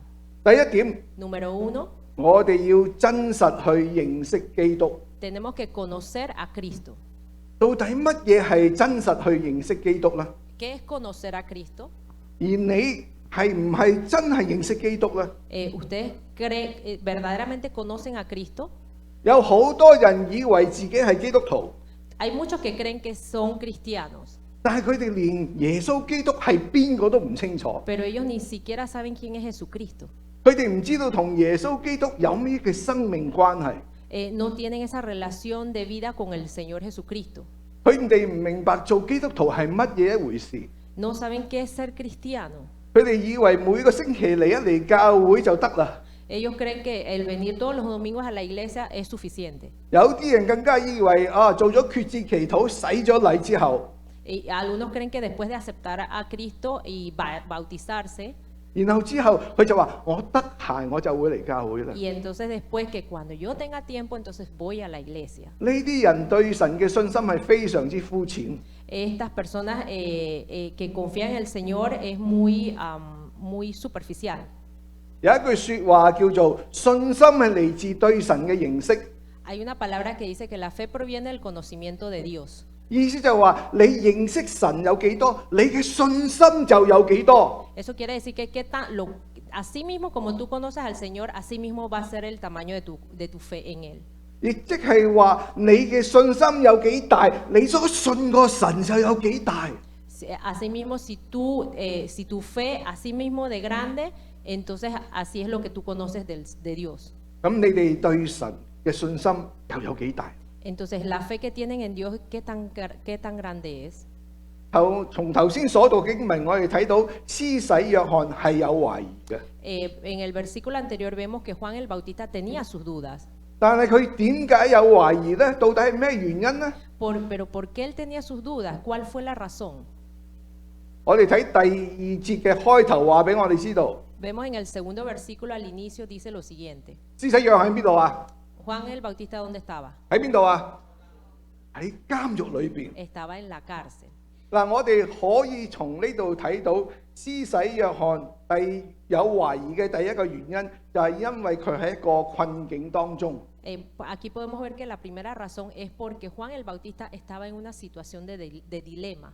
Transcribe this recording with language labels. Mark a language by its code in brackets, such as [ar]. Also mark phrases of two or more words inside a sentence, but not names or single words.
[yue] 第一點， [es] Número 1, [yue] 我哋要真實去認識基督。 [es] tenemos que conocer a Cristo. [yue] 到底乜嘢係真實去認識基督呢？ [es] ¿Qué es conocer a Cristo? [yue] 而你係唔係真係認識基督呢？ [es] ¿Ustedes verdaderamente conocen a Cristo? [yue] 有好多人以為自己係基督徒， [es] Hay muchos que creen que son cristianos, [yue] 但係佢哋連耶穌基督係邊個都唔清楚。 [es] pero ellos ni siquiera saben quién es Jesucristo. [yue] 佢哋唔知道同耶穌基督有咩嘅生命關係。 [es] No tienen esa relación de vida con el Señor Jesucristo. [yue] 佢哋唔明白做基督徒係乜嘢一回事。 [es] No saben qué es ser cristiano. [yue] 佢哋以為每個星期嚟一嚟教會就得啦。 [es] Ellos creen que el venir todos los domingos a la iglesia es suficiente. [yue] 有啲人更加以為做咗決志祈禱、洗咗禮之後， [es] Y algunos creen que después de aceptar a Cristo y bautizarse, [yue] 然後之後佢就話我得閒我就會嚟教會啦。 [es] y entonces después que cuando yo tenga tiempo, entonces voy a la iglesia. [yue] 呢啲人對神嘅信心係非常之膚淺。 [es] Estas personas que confían en el Señor es muy superficial. [yue] 有一句説話叫做信心係嚟自對神嘅認識， [es] Hay una palabra que dice que la fe proviene del conocimiento de Dios. [yue] 意思就係話你認識神有幾多，你嘅信心就有幾多。 [es] Eso quiere decir que así mismo como tú conoces al Señor, así mismo va a ser el tamaño de tu fe en Él. [yue] 亦即係話你嘅信心有幾大，你所信個神就有幾大。 [es] Asimismo, si tu fe, así mismo de grande, entonces así es lo que tú conoces de Dios. [yue] 咁你哋對神嘅信心又有幾大？ [es] Entonces, la fe que tienen en Dios, ¿qué tan grande es? [yue] 從頭先所讀經文，我哋睇到施洗約翰係有懷疑嘅， [es] En el versículo anterior vemos que Juan el Bautista tenía sus dudas. [yue] 但係佢點解有懷疑呢？到底係咩原因呢？ [es] Pero ¿por qué él tenía sus dudas? ¿Cuál fue la razón? [yue] 我哋睇第2節嘅開頭話俾我哋知道， [es] Vemos en el segundo versículo al inicio dice lo siguiente. [yue] 施洗約翰喺邊度啊？ [es] Juan el Bautista, ¿dónde estaba? [yue] 喺邊度啊？喺監獄裏邊。 [es] Estaba en la cárcel. [yue] 嗱，我哋可以從呢度睇到施洗約翰有懷疑嘅第一個原因，就係因為佢喺一個困境當中。 [es] Aquí podemos ver que la primera razón es porque Juan el Bautista estaba en una situación de dilema.